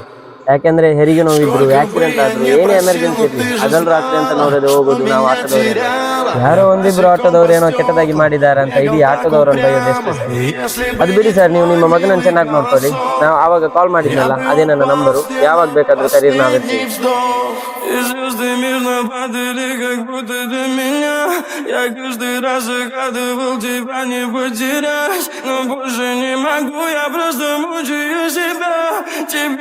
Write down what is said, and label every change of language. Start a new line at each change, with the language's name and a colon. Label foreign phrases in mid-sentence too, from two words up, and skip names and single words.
Kannada: ಯಾಕೆಂದ್ರೆ ಹೆರಿಗೆ ನೋವಿದ್ರು, ಆಕ್ಸಿಡೆಂಟ್ ಆದ್ರು, ಏನೇ ಎಮರ್ಜೆನ್ಸಿ ಇರ್ಲಿ ಹಗಲ್ ರಾತ್ರಿ ಅಂತ ನೋಡೋದು ಹೋಗೋದು ನಾವು ಆಟೋದವರೇ. ಯಾರೋ ಒಂದಿಬ್ರು ಆಟೋದವ್ರು ಏನೋ ಕೆಟ್ಟದಾಗಿ ಮಾಡಿದ್ದಾರೆ ಅಂತ ಇಡೀ ಆಟೋದವ್ರನ್ನ ಬೈಯೋದು ಎಷ್ಟು ಸರ್. ಅದು ಬಿಡಿ ಸರ್, ನೀವು ನಿಮ್ಮ ಮಗನನ್ನು ಚೆನ್ನಾಗಿ ನೋಡ್ಕೊಳ್ಳಿ. ನಾವು ಆವಾಗ ಕಾಲ್ ಮಾಡಿದ್ನಲ್ಲ, ಅದೇ ನನ್ನ ನಂಬರು. ಯಾವಾಗ ಬೇಕಾದ್ರೂ ಕರೀರಿ, ನಾವಿರ್ತೀವಿ.
Russian: Я каждый раз загадывал тебя не потерять, но больше не могу, я просто мучаю себя.